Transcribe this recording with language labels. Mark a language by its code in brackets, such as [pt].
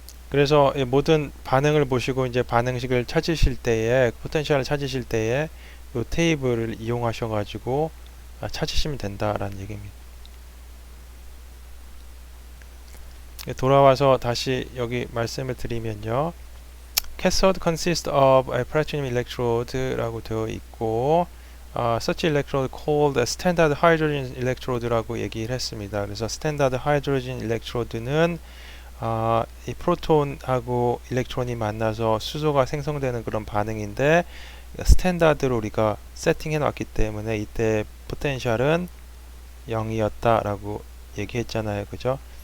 [ko] 그래서 모든 반응을 보시고 이제 반응식을 찾으실 때에 포텐셜을 찾으실 때에 이 테이블을 이용하셔 가지고 찾으시면 된다라는 얘기입니다. 돌아와서 다시 여기 말씀을 드리면요. [en] Cathode consists of a platinum electrode [ko] 라고 되어 있고 [en] such electrode called a standard hydrogen electrode [ko] 라고 얘기를 했습니다. 그래서 standard hydrogen electrode는 이 프로톤하고 일렉트론이 만나서 수소가 생성되는 그런 반응인데 스탠다드로 우리가 세팅해 놨기 때문에 이때 포텐셜은 0이었다라고 얘기했잖아요. 그죠?